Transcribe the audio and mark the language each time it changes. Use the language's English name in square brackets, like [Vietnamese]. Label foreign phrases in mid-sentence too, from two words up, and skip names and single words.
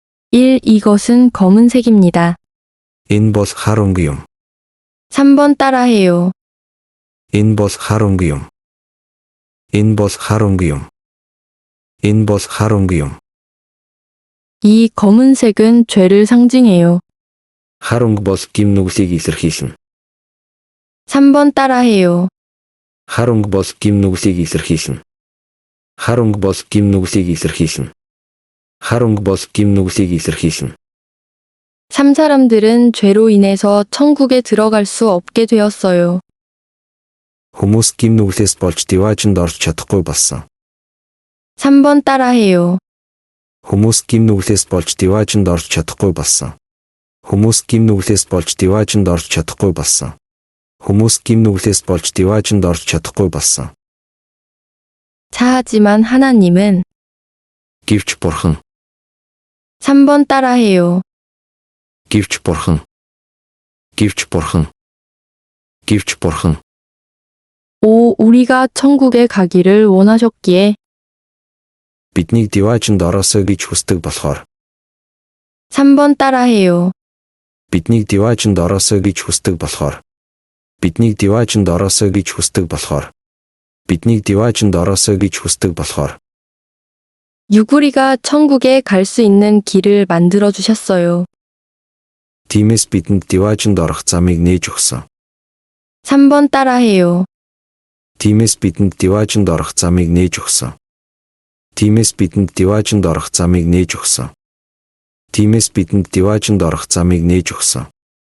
[Korean] 1. 이것은 검은색입니다. [Mongolian] Энэ бол хар өнгө юм. [Korean] 3번 따라해요. [Mongolian] Энэ бол хар өнгө юм. Энэ бол хар өнгө юм. Энэ бол хар өнгө юм. [Korean] 이 검은색은 죄를 상징해요. [Mongolian] Хар өнгө бол гим нүглийг илэрхийлнэ. [Korean] 3번 따라해요. [Mongolian] Хар өнгө бол гим нүглийг илэрхийлнэ. Хар өнгө бол гим нүглийг илэрхийлнэ. Хар өнгө бол гим нүглийг илэрхийлнэ. [Korean] 3사람들은 죄로 인해서 천국에 들어갈 수 없게 되었어요. [Mongolian] Хүмүүс гим нүглээс болж диваажинд орж чадахгүй болсон. [Korean] 3번 따라해요. [Mongolian] Хүмүүс гим нүглээс болж диваажинд орж чадахгүй болсон. Хүмүүс гим нүглээс болж диваажинд орж чадахгүй болсон. Хүмүүс гим нүглээс болж диваажинд орж чадахгүй болсон. [Korean] 하지만 하나님은 [Mongolian] Гэвч бурхан, [Korean] 3번 따라해요. [Mongolian] гэвч бурхан, гэвч бурхан, гэвч бурхан. [Korean] 5. 우리가 천국에 가기를 원하셨기에 [Mongolian] Биднийг диваажинд ороосоо гэж хүсдэг болохоор [Korean] 3번 따라해요. [Mongolian] биднийг диваажинд ороосоо гэж хүсдэг болохоор биднийг диваажинд ороосоо гэж хүсдэг болохоор биднийг диваажинд ороосоо гэж хүсдэг болохоор [Korean] 6. 우리가 천국에 갈 수 있는 길을 만들어 주셨어요. [Mongolian] Тиймээс бидэнд диваажинд орох замыг нээж өгсөн. [Korean] 3번 따라해요. [Mongolian] Тиймээс бидэнд диваажинд орох замыг нээж өгсөн. Тиймээс бидэнд диваажинд орох замыг нээж өгсөн. Тиймээс бидэнд диваажинд орох замыг нээж өгсөн.